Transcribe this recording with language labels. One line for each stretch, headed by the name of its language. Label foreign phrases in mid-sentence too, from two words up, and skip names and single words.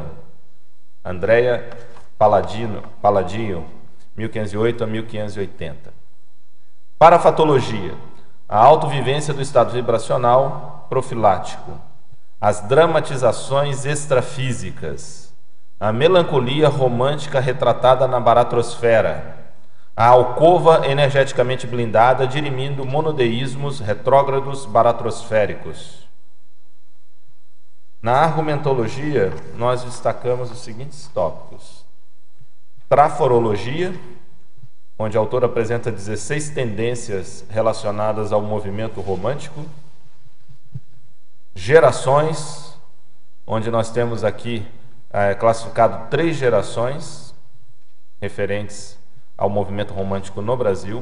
Portuguese: Andrea Palladio, 1508 a 1580. Parafatologia, a autovivência do estado vibracional profilático. As dramatizações extrafísicas. A melancolia romântica retratada na baratrosfera. A alcova energeticamente blindada, dirimindo monodeísmos retrógrados baratrosféricos. Na argumentologia, nós destacamos os seguintes tópicos. Traforologia, onde a autora apresenta 16 tendências relacionadas ao movimento romântico. Gerações, onde nós temos aqui classificado 3 gerações referentes ao movimento romântico no Brasil.